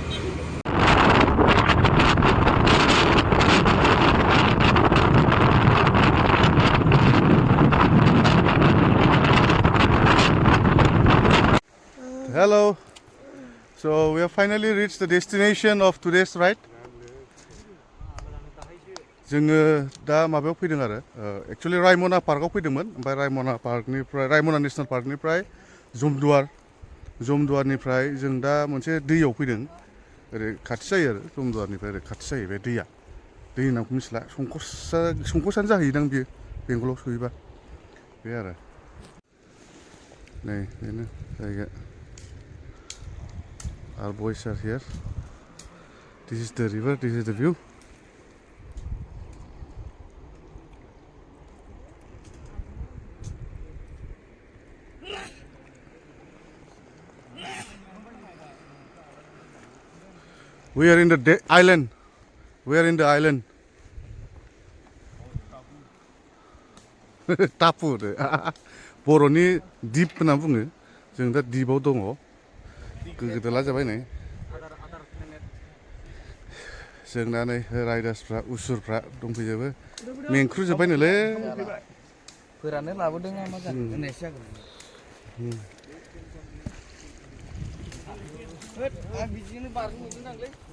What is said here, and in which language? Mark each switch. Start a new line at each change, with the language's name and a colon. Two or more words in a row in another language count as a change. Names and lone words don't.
English: Hello. So we have finally reached the destination of today's ride.
Bodo: जोङो दा माबायाव फैदों आरो एक्चुअली रायमना पार्कआव फैदोंमोन ओमफ्राय रायमना नेशनेल पार्कनिफ्राय जमदुवारनिफ्राय जों दा मोनसे दैयाव फैदों ओरै खाथि जायो आरो जमदुवारनिफ्राय ओरै खाथि जायो बे दैया दैनि नामखौ मिथिला संकसआनो जाहैदां बियो बेंगलाव सहैबा बे आरो नै बेनो जायगा
English: Our boys are here. This is the river, this is the view. We are in the island. We are in the island. Tapu.
Bodo: Boroni deep होनना बुङो. जों दा deepआव दङ. गोदोला जाबाय नै जोंना नै राइडार्सफ्रा उसुरफ्रा दंफैजोबो मेंख्रुजोब्बाय नोलै फोरानो लाबोदों मा जानो होननायसो जागोन आं बिदिनो बारनो मोनदों आंलै